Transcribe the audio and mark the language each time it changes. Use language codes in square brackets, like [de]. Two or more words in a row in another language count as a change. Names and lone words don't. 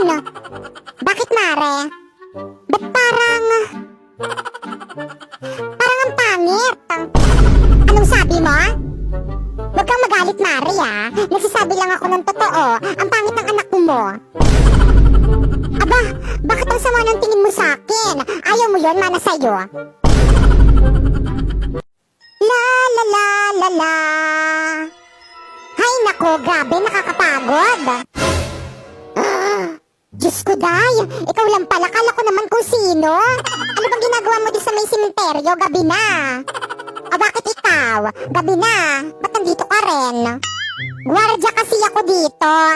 [tl] Bakit, Mare? Ba't parang ang pangit? Anong sabi mo? Huwag kang magalit, Mare, Nagsasabi lang ako ng totoo. Ang pangit ng anak mo. Aba, bakit ang sama ng tingin mo sa akin? Ayaw mo yun, mana sa'yo. La la la la la. Hay nako, grabe, nakakapagod. Diyos ko, Day, ikaw lang pala, kala ko naman kung sino. Ano bang ginagawa mo di sa may simenteryo? Gabi na. Bakit ikaw? Gabi na. Ba't nandito ka rin? Guardia kasi ako dito.